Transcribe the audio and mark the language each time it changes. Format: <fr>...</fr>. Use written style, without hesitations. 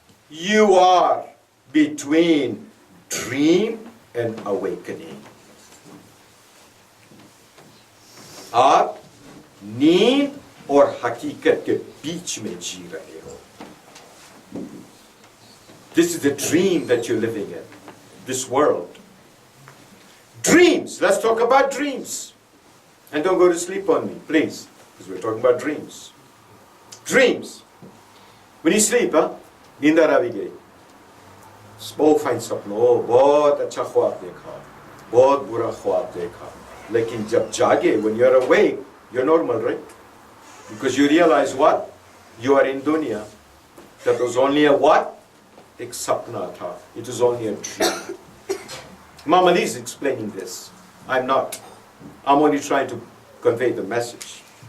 <en>You are between dream and awakening.</en> <ur>آپ نیند اور حقیقت کے بیچ میں جی رہے ہو.</ur> <en>This is the dream that you're living in, this world. Dreams. Let's talk about dreams. And don't go to sleep on me, please, because we're talking about dreams. Dreams. When you sleep,</en> <ur>نیندر آوی گئی. بہت fine سپنا, بہت اچھا خواب دیکھا, بہت برا خواب دیکھا. لیکن جب جاگے,</ur> <en>when you're awake, you're normal, right? Because you realize what? You are in dunya. That was only a what?</en> <ur>ایک سپنا تھا.</ur> <en>It was only a dream. Imam Ali is explaining this. I'm not. I'm only trying to convey the message.</en>